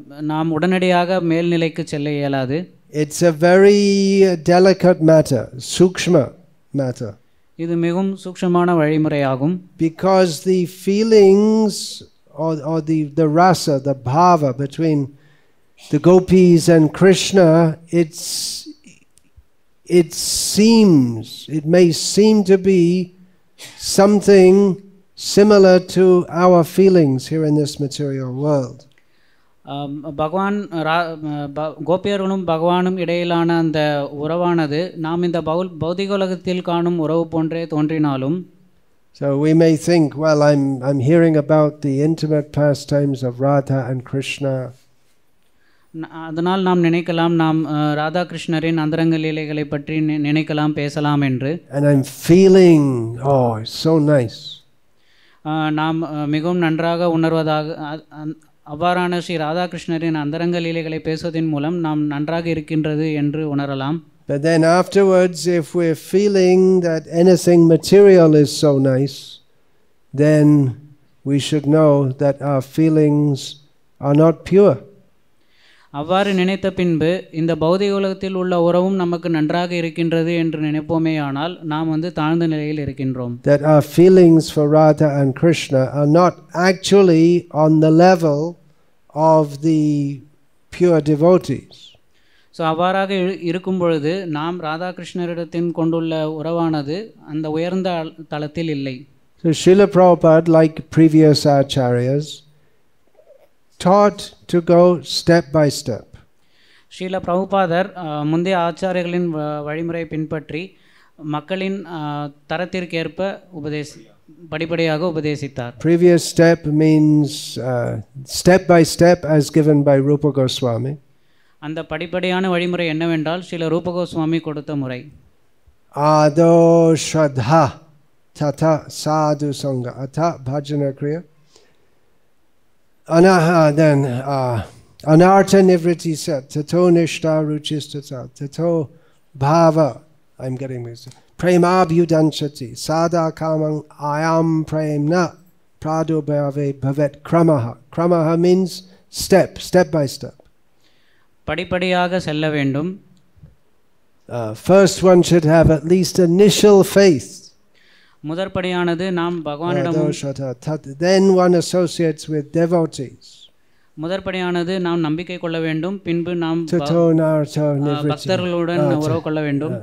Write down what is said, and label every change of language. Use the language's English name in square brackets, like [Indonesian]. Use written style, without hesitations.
[Tamil] நாம் உடனடியாக மேல்நிலைக்கு செல்ல இயலாது. [English] It's a very delicate matter, sukshma matter. [Tamil] இது மிகவும் சூக்ஷ்மமான வழிமுறையாகும். Because [English] the feelings or the rasa, the bhava between the gopis and Krishna, it may seem to be something similar to our feelings here in this material world. [Tamil] பகவான் கோபியர்களும் பகவானும் இடையிலான அந்த உறவானது நாம் இந்த பௌதிக உலகத்தில் காணும் உறவு போன்றே தோன்றினாலும், [English] so we may think, well, I'm hearing about the intimate pastimes of Radha and Krishna. [Tamil] அதனால் நாம் நினைக்கலாம், நாம் ராதா கிருஷ்ணரின் அந்தரங்க லீலைகளை பற்றி நினைக்கலாம், பேசலாம் என்று. [English] And I'm feeling, oh, it's so nice. [Tamil] நாம் மிகவும் நன்றாக உணர்வதாக, அவ்வாறான ஸ்ரீ ராதாகிருஷ்ணரின் அந்தரங்க லீலைகளை பேசுவதன் மூலம் நாம் நன்றாக இருக்கின்றது என்று உணரலாம். [English] But then afterwards, if we're feeling that anything material is so nice, then we should know that our feelings are not pure. [Tamil] அவ்வாறு நினைத்த பின்பு இந்த பௌதிக உலகத்தில் உள்ள உறவும் நமக்கு நன்றாக இருக்கின்றது என்று நினைப்போமேயானால் நாம் தாழ்ந்த நிலையில் இருக்கின்றோம். [English] That our feelings for Radha and Krishna are not actually on the level of the pure devotees. [Tamil] So அவ்வாறாக இருக்கும் பொழுது நாம் ராதா கிருஷ்ணரிடத்தின் கொண்டுள்ள உறவானது அந்த உயர்ந்த தளத்தில் இல்லை. [English] So Srila Prabhupada, like previous acharyas, taught to go step by step. [Tamil] Srila பிரபுபாதர் முந்தைய ஆச்சாரியர்களின் வழிமுறை பின்பற்றி மக்களின் தரத்திற்கேற்ப படிப்படியாக உபதேசித்தார். [English] Previous step means step by step as given by Rupa Goswami. [Tamil] அந்த படிப்படியான வழிமுறை என்னவென்றால் ஸ்ரீல ரூப கோஸ்வாமி கொடுத்த முறை. [Sanskrit] Ado shraddha tata sadhu sangha atha bhajana kriya. Then anartha nivriti sat tato nishta ruchistata tato bhava, [English] I'm getting this, [Sanskrit] premabhyudanchati sada kamang ayam premna pradubhave bhavet kramaha. [English] Kramaha means step by step. [Tamil] படிப்படியாக செல்ல வேண்டும். [English] First one should have at least initial faith. [Tamil] முதற்படியானது நாம் பகவானிடம், [English] then one associates with devotees. [Tamil] முதற்படியானது நாம் நம்பிக்கை கொள்ள வேண்டும், பின்பு நாம் பக்தர்களுடன் உறவு கொள்ள வேண்டும்.